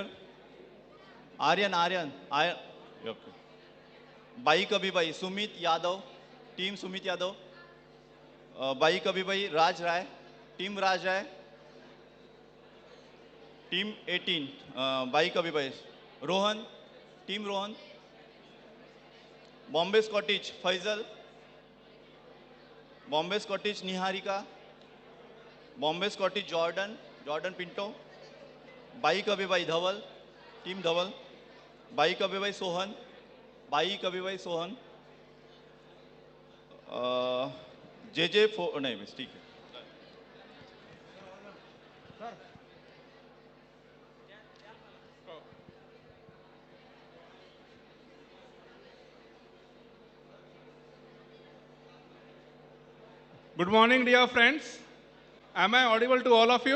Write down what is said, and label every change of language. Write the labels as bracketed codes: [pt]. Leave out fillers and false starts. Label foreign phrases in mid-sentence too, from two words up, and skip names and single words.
[en] Aryan. Okay. Bai Kabibai, Sumit Yadav, Team Sumit Yadav. Bai Kabibai, Raj Rai, Team Raj Rai. Team 18, Bai Kabibai. Rohan, Team Rohan. Bombay Cottage, Faisal. Bombay Cottage, Niharika. Bombay Cottage, Jordan Pinto. Bai Kabibai, Dhaval, Team Dhaval. Bai Kabibai, Sohan. [hi] JJ, नहीं बस ठीक है. [en] Good morning, dear friends. Am I audible to all of you?